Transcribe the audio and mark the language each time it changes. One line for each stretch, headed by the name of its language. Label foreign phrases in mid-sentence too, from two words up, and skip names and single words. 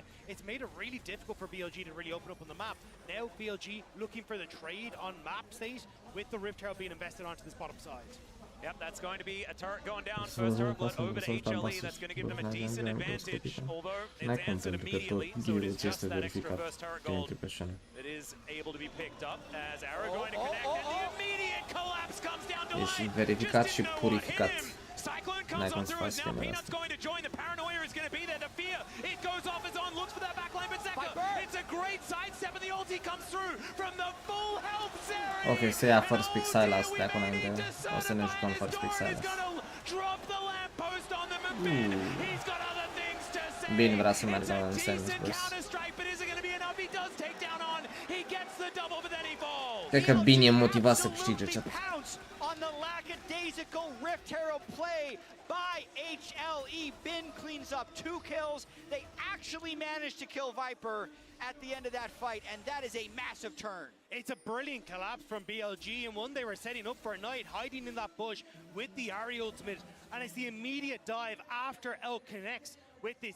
English: It's made it really difficult for BLG to really open up on the map. Now BLG looking for the trade on map state, with the Rift Herald being invested onto this bottom side. Yep, that's going to be a turret going down. First turret blood over to HLE. That's going to give them a decent advantage, although it's answered immediately. So it is just that extra first turret gold that is able to be picked up as Arrow going to connect, and the immediate collapse comes down to
Romanian: Ești verificat și purificat.
English: Cyclone comes on through as now Peanut's going to join. The paranoia is going to be there. The fear, it goes off as On looks for that backline, but Zeka, it's a great sidestep and the ulti comes through from the full health series.
Romanian: Ok, să ia
English: first pick
Romanian: Silas de acum înainte. O să ne jucăm
English: first pick
Romanian: Silas. Bine, vrea să meargă în Samus Burst. Cred că Bine e motivat să câștige chat.
English: Rift Herald play by HLE. Bin cleans up 2 kills. They actually managed to kill Viper at the end of that fight, and that is a massive turn. It's a brilliant collapse from BLG, and one they were setting up for a night, hiding in that bush with the Ari ultimate, and it's the immediate dive after Elk connects with this.